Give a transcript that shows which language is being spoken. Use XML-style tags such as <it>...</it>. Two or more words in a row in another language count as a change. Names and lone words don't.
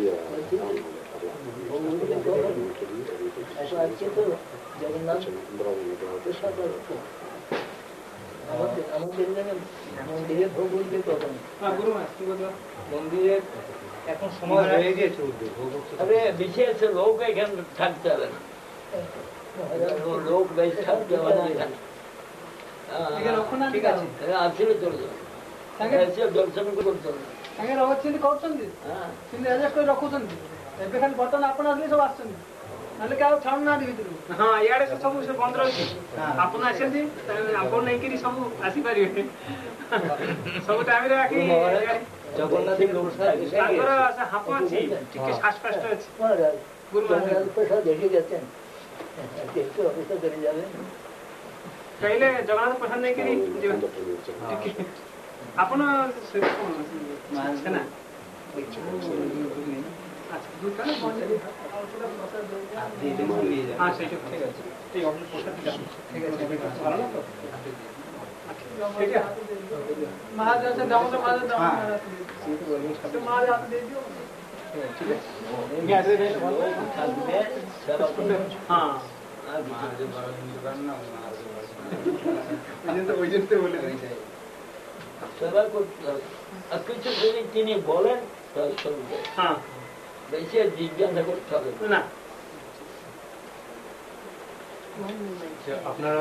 <bn>মন্দিরের এখন সময় হয়ে গিয়েছে, বিশেষ লোক এখানে থাকতে হবে না, লোক বেশ থাকতে হবে না এখানে। ঠিক আছে, আসলে চলে যাবে, দর্শন করতে হবে।</bn> <or>ସାଙ୍ଗେ ରହୁଛନ୍ତି କରୁଛନ୍ତି କିନ୍ତୁ ଆଡଜଷ୍ଟ କରି ରଖୁଛନ୍ତି। ଏବେ ଖାଲି ବର୍ତ୍ତମାନ ଆପଣ ଆସିଲେ ସବୁ ଆସୁଛନ୍ତି, ନହେଲେ କି ଆଉ ଛାଡୁନାହାନ୍ତି ଭିତରୁ। ହଁ ଇଆଡେ ସବୁ ବନ୍ଦ ରହିଛି, ଆପଣ ଆସନ୍ତି ଆପଣ ନେଇକିରି ସବୁ ଆସିପାରିବେ ସବୁ ଟାଇମରେ। ଜଗନ୍ନାଥ ତାଙ୍କର ହାପ ଅଛି, ଟିକେ ଶ୍ୱାସକଷ୍ଟ ଅଛି। କହିଲେ ଜଗନ୍ନାଥ ପ୍ରସାଦ ନେଇକିରି ଯିବେ ଆପଣ।</or> <hi>महाराज दामोदर महाराज महाराज दे दियो। हाँ</hi> <bn>সেবা করতে হবে, আর কিছু যদি তিনি বলেন তাহলে চলবে, হ্যাঁ বেশি জিজ্ঞাসা করতে হবে না। আপনারা</bn>